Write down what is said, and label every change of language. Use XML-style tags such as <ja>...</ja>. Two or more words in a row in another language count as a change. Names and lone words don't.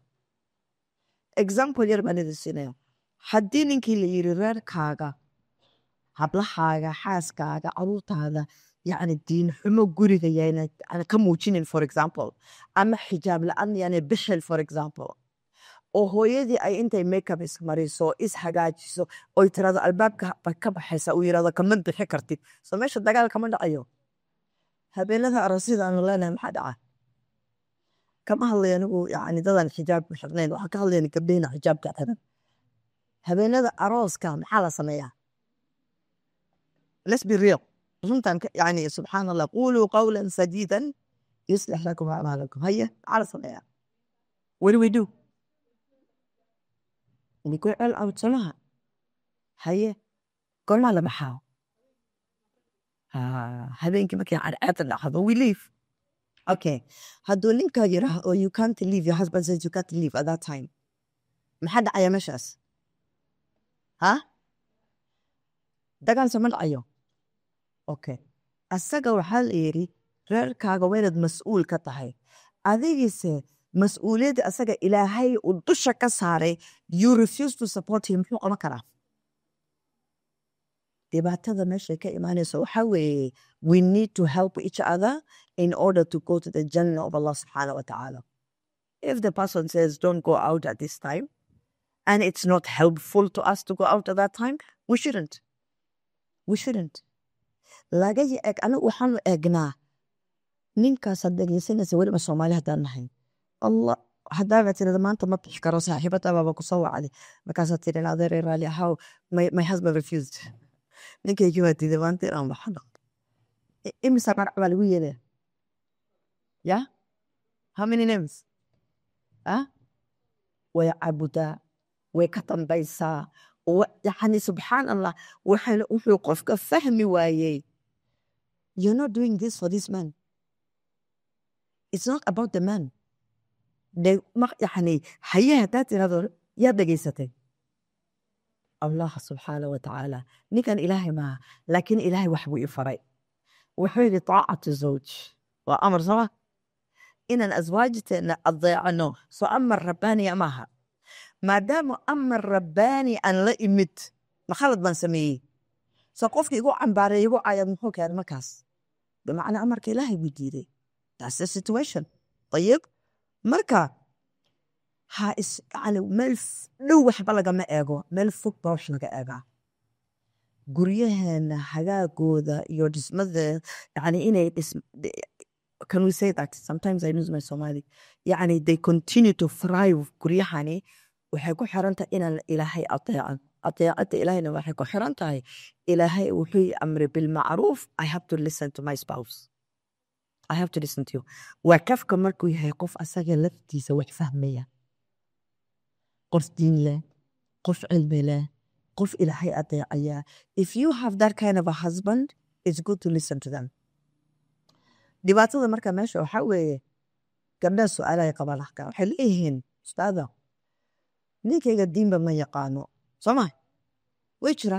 <so>example yar baan idin siinaya. haddii ninkii la yiri reerkaaga, hablahaaga, xaaskaaga, caruurtaada yacni diin xumo guriga yaana ka muujinin</so> <en>for example,</en> <so>ama xijaab la-aan yaana bixil</so> <en>for example,</en> <so>oo hooyadii ay intay makeup ismariso, ishagaajiso, oy tirado albaabka ka baxaysa, uu yirahdo kama bixi kartid, so meesha dagaal kama dhacayo. habeenada aroosyada aanu leenahay maxaa dhaca? kama hadlay anigu yacni dadan xijaab ku xirnayn, waxaan ka hadlayna gabdhahina xijaabka xiran. habeenada arooska maxaa la sameeyaa?</so> <en>let's be real.</en> <ar>runtan يعني سبحان الله قولوا قولا سديدا يصلح لكم أعمالكم.</ar> <so>haye maxaa la sameeyaa?</so> <en>what do we do?</en> <so>ninkuu cel awdsanaha. haye gormaa la baxaa? habeenkii markii cadceeda dhacdo</so> <en>we leave. okay,</en> <so>hadduu ninkaa yiraah oo</so> <en>you can't leave, your husband says you can't leave at that time,</en> <so>maxaa dhacaya meeshaas? ha dagaal sama dhacayo? okay, asaga waxaa la yidhi reerkaaga waa inaad mas-uul ka tahay. adigiise mas-uuliyadda asaga ilaahay uu dusha ka saaray,</so> <en>you refuse to support him,</en> <so>muxuu qaban karaa? dhibaatada meesha ka imaanaysa waxaa weeye</so> <en>we need to help each other in order to go to the Jannah of</en> <ar>الله سبحانه وتعالى.</ar> <en>if the person says don't go out at this time and it's not helpful to us to go out at that time, we shouldn't.</en> <so>laga eg anigu waxaanu eegnaa ninkaasaad dhegeysanaysa weliba Soomaali haddaan nahay. allah haddaaba tirada maanta ma bixi karo, saaxiibadabaaba ku soo wacday, markaasaad tiri adeer raali ahaw,</so> <en>my husband refused.</en> <so>ninkaygii waa diiday maanta inaan baxano. imisa magac baa lagu yeelaya?</so> <en>yeah, how many names?</en> <so>way caabudaa, way ka dambaysaa, yani</so> <ar>سبحان الله.</ar> <so>wuxuu qofka fahmi waayey,</so> <en>you're not doing this for this man. it's not about the man.</en> <so>yani haye haddaad tirado yaa dhegaysatay</so> <ar>الله سبحانه وتعالى.</ar> <so>ninkan ilaahay maaha, laakiin ilaahay wax buu i faray. wuxuu yidhi</so> <ar>طاعة الزوج</ar> <so>waa amar sama, inaan aswaajiteena adeecano. so amar rabbaaniya maaha. maadaama amar rabbaani aan la imid, makhalad baan sameeyey. so qofka igu cambaaray igu cayad muxuu keenay markaas? bimacnaa amarka ilaahay buu diiday.</so> <en>that's the situation.</en> <so>ayib marka yani meel dhow waxba lagama eego, meel fog baa wax laga eegaa. guryaheena hagaagooda iyo dhismada, yani inay</so> <en>can we say that? sometimes I lose my Somali. yani they continue to thrive.</en> <so>guryahani waxay ku xiran tahay inaan ilaahay ateecan. ateecada ilaahayna waxay ku xiran tahay ilaahay wuxuu</so> <ar>أمر بالمعروف.</ar> <en>I have to listen to my spouse. I have to listen to you.</en> <so>waa kafka markuu yahay qof asaga laftiisa wax fahmaya, qof diin leh, qof cilmi leh, qof ilaahay ateecaya.</so> <en>if you have that kind of a husband, it's good to listen to them.</en> <so>dhibaatada marka meesha waxaa weeye gabdhaha su-aalahay qabaan axkaa waxay leeyihiin ustaada ninkayga diinba ma yaqaano, soo ma way jiraan.</so>